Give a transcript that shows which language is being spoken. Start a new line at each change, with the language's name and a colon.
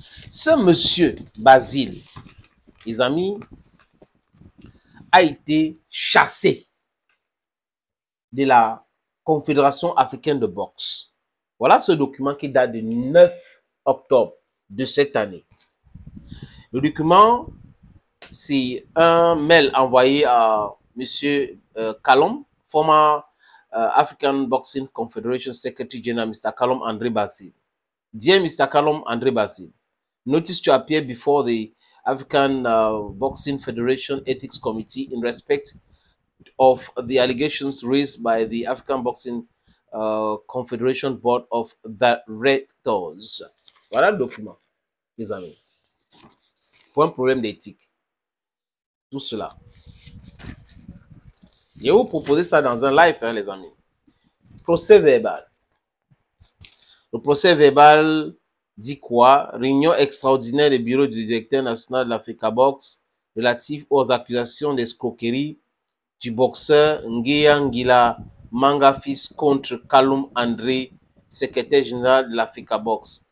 French: Ce monsieur Basile, les amis, a été chassé de la Confédération africaine de boxe. Voilà ce document qui date du 9 octobre de cette année. Le document, c'est un mail envoyé à M.
English: Kalom, former African Boxing Confederation Secretary General, Mr. Kalom André Basile. Dear Mr. Kalom André Basile, notice to appear before the African Boxing Federation Ethics Committee in respect of the allegations raised by the African Boxing Confederation Board of Directors.
French: Voilà le document, les amis. Pour un problème d'éthique. Tout cela. Je vais vous proposer ça dans un live, hein, les amis. Procès verbal. Le procès verbal dit quoi? Réunion extraordinaire du bureau du directeur national de l'Africa Box relative aux accusations d'escroquerie du boxeur Nguyen Ngila Manga-Fils contre Kalum André, secrétaire général de l'Africa Box.